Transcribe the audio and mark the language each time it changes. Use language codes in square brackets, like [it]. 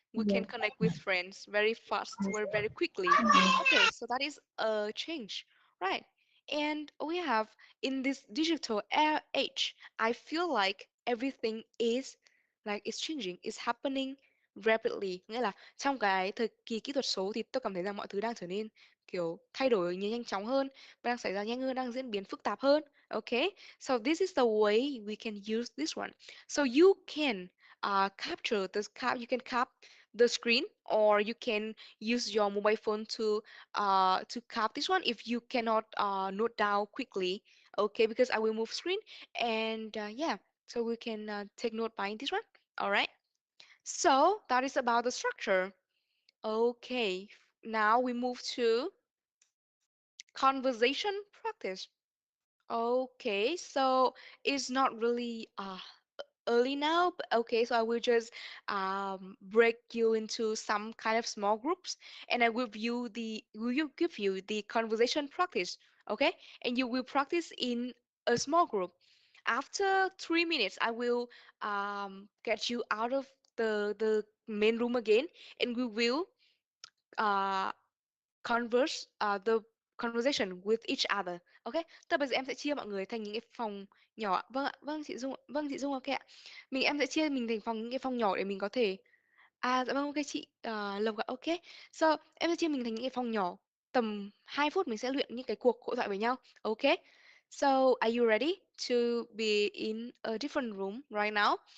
[en] We can connect with friends very fast or very quickly. Okay, so that is a change, right? And we have in this digital age, I feel like everything is like it's changing, it's happening rapidly. [vi] Nghĩa là trong cái thời kỳ kỹ thuật số thì tôi cảm thấy rằng mọi thứ đang trở nên kiểu thay đổi nhanh chóng hơn, đang xảy ra nhanh hơn, đang diễn biến phức tạp hơn. [en] Okay, so this is the way we can use this one. So you can capture this you can cap the screen, or you can use your mobile phone to cap this one if you cannot note down quickly. Okay, because I will move screen and yeah, so we can take note by this one. All right. So that is about the structure. Okay, now we move to conversation practice. Okay, so it's not really early now, but okay, so I will just break you into some kind of small groups, and I will give you the conversation practice, okay? And you will practice in a small group. After 3 minutes, I will get you out of the main room again, and we will uh, converse the conversation with each other. [vi] Okay, tức là bây giờ em sẽ chia mọi người thành những cái phòng nhỏ ạ. Vâng ạ, vâng chị Dung, ok ạ. Em sẽ chia mình thành những cái phòng nhỏ để mình có thể dạ vâng, ok chị Lộc ạ, ok. So em sẽ chia mình thành những cái phòng nhỏ, tầm 2 phút mình sẽ luyện những cái cuộc hội thoại với nhau. [en] Ok. So are you ready to be in a different room right now?